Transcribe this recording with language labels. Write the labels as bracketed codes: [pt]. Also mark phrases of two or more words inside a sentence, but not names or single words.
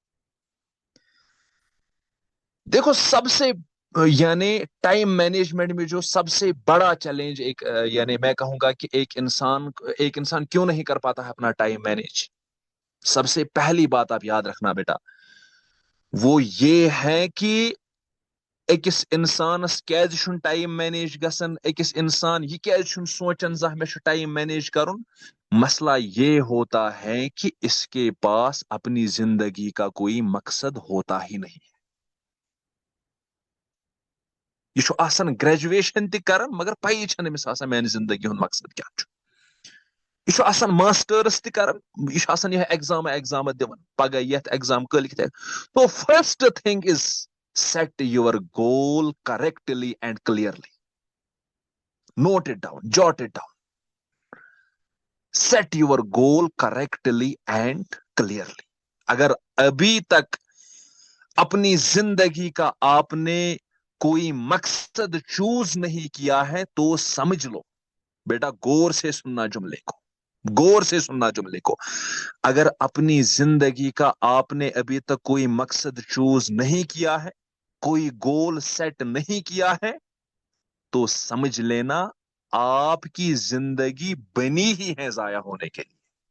[ur] دیکھو سب سے یعنی ٹائم مینجمنٹ میں جو سب سے بڑا چیلنج ایک یعنی میں کہوں گا کہ ایک انسان کیوں نہیں کر پاتا ہے اپنا ٹائم مینیج, سب سے پہلی بات آپ یاد رکھنا بیٹا, وہ یہ ہے کہ [ks] اکس انسانس کیازِ چھُنہٕ ٹائم مینیج گژھان, اکس انسان یہ کیازِ چھُنہٕ سوچان زانٛہہ مےٚ چھُ ٹائم مینیج کرن. [ur] مسئلہ یہ ہوتا ہے کہ اس کے پاس اپنی زندگی کا کوئی مقصد ہوتا ہی نہیں. [ks] یہ چھُ آسان گریجویشن تہِ کران مگر پایی چھنہٕ أمِس آسان میانہِ زندگی ہُنٛد مقصد کیٛاہ چھُ. یہ چھُ آسان ماسٹٲرٕس تہِ کران, یہ چھُ آسان یِہے ایگزام دِوان پگاہ یتھ ایگزام کٲلکہِ. [en] so first thing is set your goal correctly and clearly. Note it down, jot it down. Set your goal correctly and clearly. [ur] اگر ابھی تک اپنی زندگی کا آپ نے کوئی مقصد چوز نہیں کیا ہے تو سمجھ لو بیٹا, غور سے سننا جملے کو, غور سے سننا جملے کو. اگر اپنی زندگی کا آپ نے ابھی تک کوئی مقصد چوز نہیں کیا ہے, کوئی [en] goal set [ur] نہیں کیا ہے, تو سمجھ لینا آپ کی زندگی بنی ہی ہے ضائع ہونے کے لیے.